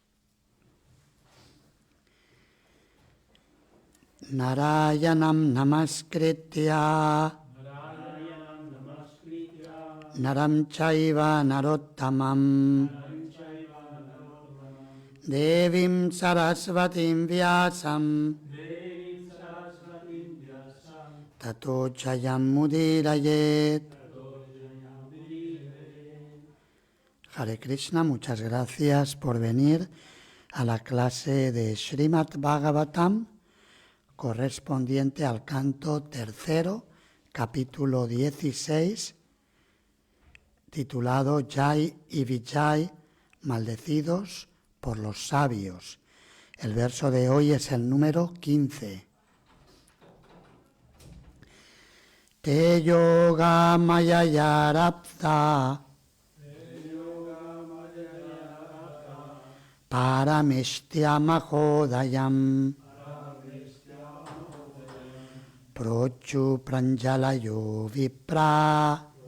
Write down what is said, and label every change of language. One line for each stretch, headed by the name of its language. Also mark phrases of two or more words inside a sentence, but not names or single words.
Sanskrit: नारायणं नमस्कृत्य नरं चैव नरोत्तमम् देवीं सरस्वतीं व्यासं ततो चयम् मुदीरयेत्. हरे कृष्ण,
Spanish: muchas gracias por venir a la clase de Srimad Bhagavatam correspondiente al canto tercero, capítulo 16, titulado Jai y Vijay, maldecidos por los sabios. El verso de hoy es el número 15.
Sanskrit: ते योग माययारप्त पारमेष्ठ्य महोदयम् प्रोचु प्राञ्जलयो विप्र